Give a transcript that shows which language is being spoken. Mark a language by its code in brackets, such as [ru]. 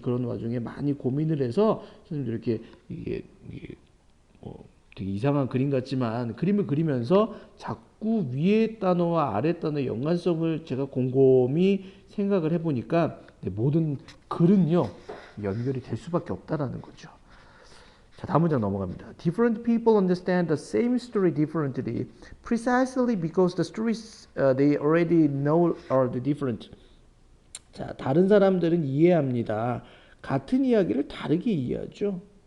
[ko] 그런 와중에 많이 고민을 해서 선생님도 이렇게 이게 되게 이상한 그림 같지만 그림을 그리면서 자꾸 위에 단어와 아래 단어의 연관성을 제가 곰곰이 생각을 해보니까 모든 글은요 연결이 될 수밖에 없다라는 거죠. 자, 다음 문장 넘어갑니다. [en] Different people understand the same story differently, precisely because the stories they already know are different. [ko] 자, 다른 사람들은 이해합니다. 같은 이야기를 다르게 이해하죠.